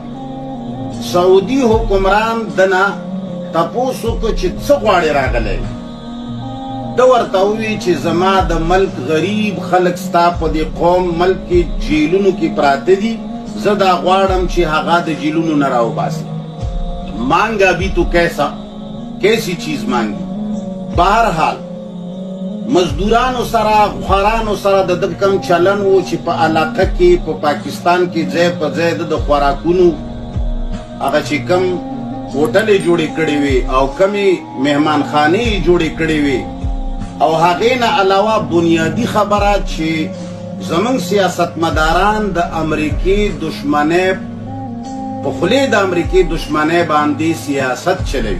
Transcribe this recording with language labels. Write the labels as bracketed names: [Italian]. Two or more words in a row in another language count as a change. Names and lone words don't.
[Pashto] سعودي حکمران دنه تپوس وکړه چې څه غواړې راغلی. ده ورته ووی چې زما د ملک غریب خلک ستا په دې قوم ملک کې جیلونو کې پراته دي، زه دا غواړم چې هغه د جیلونو نه راوباسي. [Urdu] مانگا بھی تو کیسی چیز مانگی. [Pashto] بہرحال مزدورانو سره خوارانو سره د ده کم چلن و چې په علاقه کې په پاکستان کې ځای په ځای د خوراکونو هغه چې کم هوټلې جوړې کړې وې او کمې مهمانخانې جوړې کړې وې. او هغې نه علاوه بنیادي خبره چې زمونږ سیاستمداران د امریکې دشمنۍ په خولې د امریکې دشمنۍ باندې سیاست چلوي.